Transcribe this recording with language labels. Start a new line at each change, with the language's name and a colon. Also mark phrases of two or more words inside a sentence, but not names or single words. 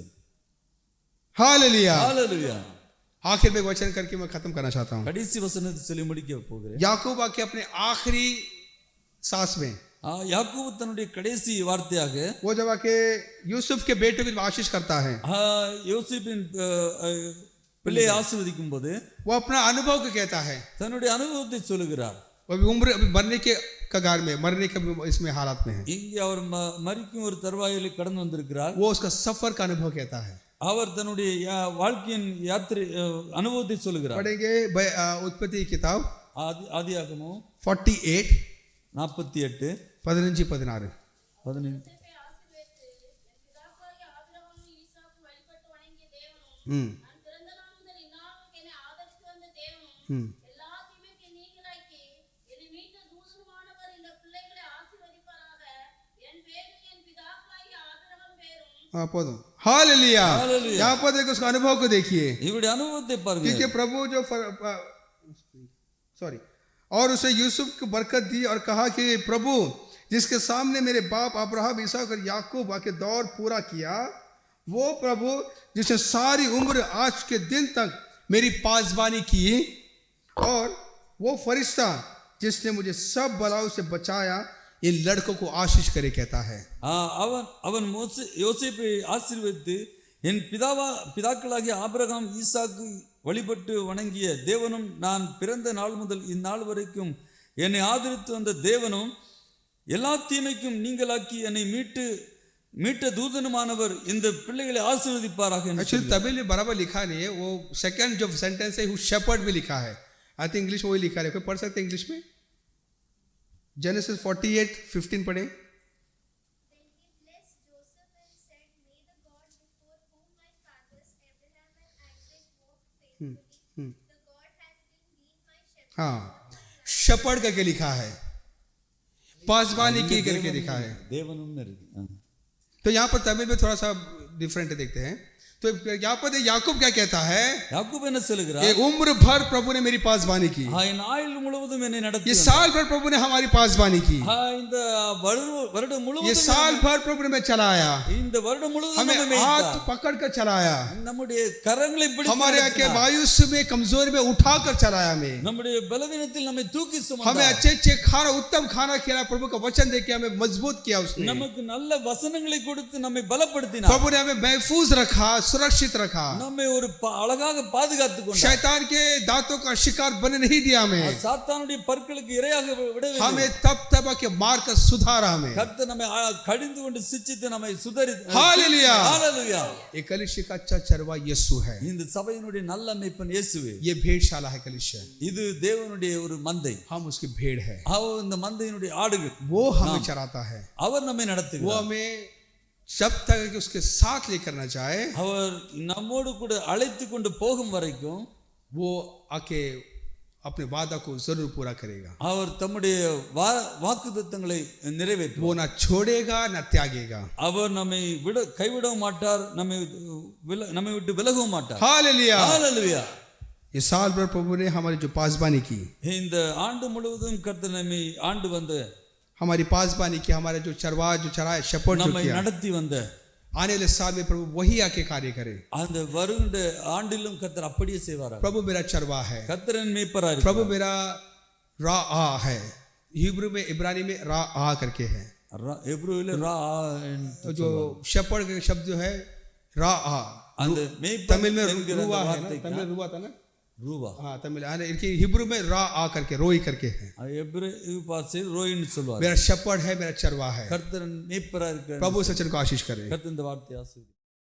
Hindi: हालेलुया।
Tamil: ஹalleluya.
Hindi: आखिर में वचन करके मैं खत्म करना चाहता हूँ।
Tamil: கடைசி வசனத்தை சொல்லி முடிக்க போகிறேன்.
Hindi: याकूब आके अपने आखिरी सांस में,
Tamil: யாக்கோபு தன்னுடைய கடைசி வார்த்தையாக
Hindi: वो जब आके यूसुफ के बेटे को आशीष करता है,
Tamil: யோசேப்பின் பிள்ளையை ஆசீர்வதிக்கும் போது
Hindi: वो अपना अनुभव को कहता है,
Tamil: தன்னுடைய அனுபவத்தை சொல்லுகிறார்.
Hindi: वो उम्र अभी मरने के कगार में, मरने के इसमें हालात में है,
Tamil: இங்கே அவர் மரிக்கும் ஒரு தருவாயிலே கடந்து வந்திருக்கிறார்.
Hindi: वो उसका सफर का अनुभव कहता है।
Tamil: அவர் தன்னுடைய வாழ்க்கையின் யாத்திரை அனுபவத்தை சொல்லுகிறார்.
Hindi: पढ़ेंगे उत्पत्ति किताब
Tamil: ஆதியாகமம் 48 48 15 16 யோசேப்பை ஆசீர்வதித்து, என் பிதாக்களாகிய ஆபிரகாமும் ஈசாக்கும் வழிபட்டு வணங்கிய தேவனும், நான் பிறந்த நாள் முதல் இந்நாள் எல்லா தீமைக்கு நீங்களாக்கி என்னை மீட்ட தூதனுமானவர் இந்த பிள்ளைகளை ஆசீர்வதிப்பாராக. என் பேரும் என் பிதாக்களாகிய ஆபிரகாம் பேரும் போதும் हालेलुया।
Hindi: हालेलुया। यहाँ पर देखो उसका अनुभव को देखिए
Tamil: இவருடைய அனுபவத்தை பாருங்க
Hindi: क्योंकि प्रभु जो सॉरी और उसे यूसुफ को बरकत दी और कहा कि प्रभु जिसके सामने मेरे बाप अब्राहम इसहाक और याकूब आके दौर पूरा किया, वो प्रभु जिसने सारी उम्र आज के दिन तक मेरी पासबानी की, और वो फरिश्ता जिसने मुझे सब बलाओं से बचाया, इन लड़कों को आशीष करे कहता है।
Tamil: அவன் அவன் யோசேப்பை ஆசீர்வதித்து என் பிதாக்களாகிய ஆபிரகாம் ஈசாக்கு வழிபட்டு வணங்கிய தேவனும் நான் பிறந்த நாள் முதல் இந்நாள் வரைக்கும் என்னை ஆதரித்து வந்த தேவனும் எல்லா தீமைக்கும் நீங்களாக்கி என்னை மீட்ட தூதனுமானவர் இந்த பிள்ளைகளை ஆசீர்வதிப்பாராக என்று
Hindi: एक्चुअली तमिल में बराबर लिखा नहीं है, वो सेकंड जो सेंटेंस है वो शेपर्ड में लिखा है।
English: I think English
Hindi: में वही लिखा है, कोई पढ़ सकते हैं इंग्लिश में? जेनेसिस 48:15 पढ़े।
English: Then he blessed Joseph and said, May the God before whom my fathers Abraham and Isaac walked faithfully, the God has been my shepherd.
Hindi: हाँ, शेपर्ड करके लिखा है, पासबानी की करके लिखा है।
Tamil: தேவனும்னு இருக்கு
Hindi: तो यहाँ पर तमिल में थोड़ा सा डिफरेंट देखते हैं। तो यहाँ पर याकूब क्या कहता है?
Tamil: யாக்கோபு என்ன சொல்லுகிறார்?
Hindi: ये उम्र भर प्रभु ने मेरी पासबानी की,
Tamil: என் ஆயுள் முழுவதும் என்னை நடத்தி
Hindi: ये साल भर प्रभु ने हमारी पासबानी की,
Tamil: இந்த வருடம்
Hindi: ये
Tamil: முழுவதும்
Hindi: साल भर प्रभु ने मैं चलाया,
Tamil: இந்த வருடம் முழுவதும்
Hindi: हमें
Tamil: நம்மை
Hindi: हाथ
Tamil: மேய்த்தார்.
Hindi: पकड़ कर चलाया,
Tamil: நம்முடைய கரங்களை பிடித்து
Hindi: हमारे आके
Tamil: நடத்தினார்.
Hindi: मायूस में कमजोरी में उठा कर चलाया हमें,
Tamil: நம்முடைய பலவீனத்தில் நம்மை தூக்கி
Hindi: हमें
Tamil: சுமந்தார்.
Hindi: अच्छे अच्छे खाना उत्तम खाना खिलाया, प्रभु का वचन देके हमें मजबूत किया उसने।
Tamil: நமக்கு நல்ல வசனங்களை கொடுத்து நம்மை பலப்படுத்தினார்.
Hindi: प्रभु ने हमें महफूज रखा, सुरक्षित रखा,
Tamil: நம்மை ஒரு அழகாக பாதுகாத்துக் கொண்டார்.
Hindi: शैतान के दांतों का शिकार बने नहीं दिया हमें,
Tamil: சாத்தானுடைய பற்களுக்கு இரையாக விடவில்லை.
Hindi: हमें तब तब के मार कर सुधारा हमें।
Tamil: கர்த்தர் நம்மை கடிந்து கொண்டு சிட்சித்து நம்மை சுதறி.
Hindi: हालेलुया।
Tamil: ஹalleluya.
Hindi: ये कलीसिया का अच्छा चरवा यीशु है,
Tamil: இந்த சபையினுடைய நல்ல மேய்ப்பன் இயேசுவே.
Hindi: ये भेड़शाला है कलीसिया,
Tamil: இது தேவனுடைய ஒரு மந்தை.
Hindi: हम उसकी भेड़ है,
Tamil: அவர் இந்த மந்தையினுடைய ஆடுகள்.
Hindi: वो हमें चराता है,
Tamil: அவர் நம்மை
Hindi: वो
Tamil: நடத்துகிறார்.
Hindi: हमें जब तक कि उसके साथ लेकर न जाए,
Tamil: அவர் நம்மோடு கூட அழைத்து கொண்டு போகும் வரைக்கும்
Hindi: वो आके अपने वादा को जरूर पूरा करेगा।
Tamil: அவர் தம்முடைய வாக்குத்தத்தங்களை நிறைவேற்றுவார்.
Hindi: वो ना छोड़ेगा ना त्यागेगा।
Tamil: அவர் நம்மை கைவிடவும் மாட்டார், நம்மை விட்டு விலகவும் மாட்டார்.
Hindi: हालेलुया।
Tamil: ஹalleluya.
Hindi: ये साल भर प्रभु ने हमारी जो पासबानी की,
Tamil: இந்த ஆண்டு முழுவதும் கர்த்தர் நம்மை ஆண்டு வந்து
Hindi: हमारी पासबानी की, हमारे जो चरवा जो चराए शपथ जो
Tamil: நம்மை
Hindi: किया,
Tamil: நடத்தி வந்த
Hindi: आने वाले साल में प्रभु वही आके कार्य करे।
Tamil: அந்த வருகின்ற ஆண்டிலும் கர்த்தர் அப்படியே செய்வார்.
Hindi: प्रभु मेरा चरवा है,
Tamil: கர்த்தரின் மேய்ப்பரா
Hindi: प्रभु
Tamil: இருக்கிறார்.
Hindi: मेरा रा आ है, हिब्रू में इब्रानी में रा आ करके है,
Tamil: எப்ரூவில
Hindi: जो शपथ का शब्द जो है रा आ,
Tamil: அந்த மேய்ப்பன்
Hindi: तमिल में
Tamil: என்கிற
Hindi: रुआ
Tamil: அந்த
Hindi: है ना,
Tamil: வார்த்தைக்கு
Hindi: तमिल में रुआ था ना,
Tamil: ரூபா.
Hindi: हाँ तमिल, इनकी हिब्रू में रा आ करके रोई करके है।
Tamil: எப்ரூ பாஷையில் ரோயின்னு சொல்வார்.
Hindi: मेरा शपथ है, मेरा चरवा है।
Tamil: கர்த்தரின் மேய்ப்பரா இருக்கிறார்.
Hindi: प्रभु सचन को आशीष करे।
Tamil: கர்த்தர் இந்த வார்த்தையை ஆசீர்வதிப்பார்.